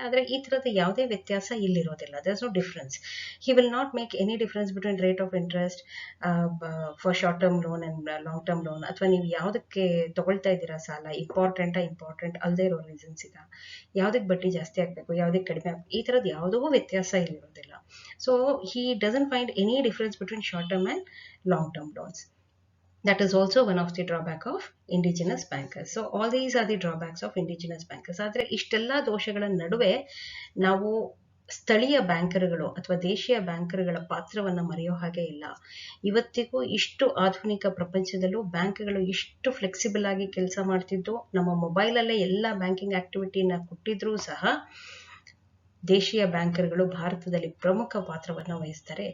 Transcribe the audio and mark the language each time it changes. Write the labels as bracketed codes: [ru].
[kn] ಆದರೆ ಈ ಥರದ ಯಾವುದೇ ವ್ಯತ್ಯಾಸ ಇಲ್ಲಿರೋದಿಲ್ಲ. [en] There is no difference. He will not make any difference between rate of interest for short term loan and long term loan. [kn] ಅಥವಾ ನೀವು ಯಾವುದಕ್ಕೆ ತೊಗೊಳ್ತಾ ಇದ್ದೀರಾ ಸಾಲ, ಇಂಪಾರ್ಟೆಂಟ್ ಅಲ್ಲದೆ ಇರೋ ರೀಸನ್ಸ್ ಈಗ ಯಾವುದಕ್ಕೆ ಬಡ್ಡಿ ಜಾಸ್ತಿ ಆಗಬೇಕು, ಯಾವುದಕ್ಕೆ ಕಡಿಮೆ ಆಗಬೇಕು, ಈ ಥರದ್ದು ಯಾವುದೂ ವ್ಯತ್ಯಾಸ ಇಲ್ಲಿರೋದಿಲ್ಲ. [en] So he doesn't find any difference between short term and long term loans. That is also one of the drawback of indigenous bankers. So all these are the drawbacks of indigenous bankers. [kn] ಆದರೆ ಇಷ್ಟೆಲ್ಲ ದೋಷಗಳ ನಡುವೆ ನಾವು ಸ್ಥಳೀಯ ಬ್ಯಾಂಕರ್ಗಳು ಅಥವಾ ದೇಶೀಯ ಬ್ಯಾಂಕರ್ಗಳ ಪಾತ್ರವನ್ನು ಮರೆಯೋ ಹಾಗೆ ಇಲ್ಲ. ಇವತ್ತಿಗೂ ಇಷ್ಟು ಆಧುನಿಕ ಪ್ರಪಂಚದಲ್ಲೂ ಬ್ಯಾಂಕ್ಗಳು ಇಷ್ಟು ಫ್ಲೆಕ್ಸಿಬಲ್ ಆಗಿ ಕೆಲಸ ಮಾಡ್ತಿದ್ದು, ನಮ್ಮ ಮೊಬೈಲಲ್ಲೇ ಎಲ್ಲ ಬ್ಯಾಂಕಿಂಗ್ ಆಕ್ಟಿವಿಟಿನ ಕೊಟ್ಟಿದ್ರೂ ಸಹ ದೇಶೀಯ ಬ್ಯಾಂಕರ್ಗಳು ಭಾರತದಲ್ಲಿ ಪ್ರಮುಖ ಪಾತ್ರವನ್ನು ವಹಿಸ್ತಾರೆ.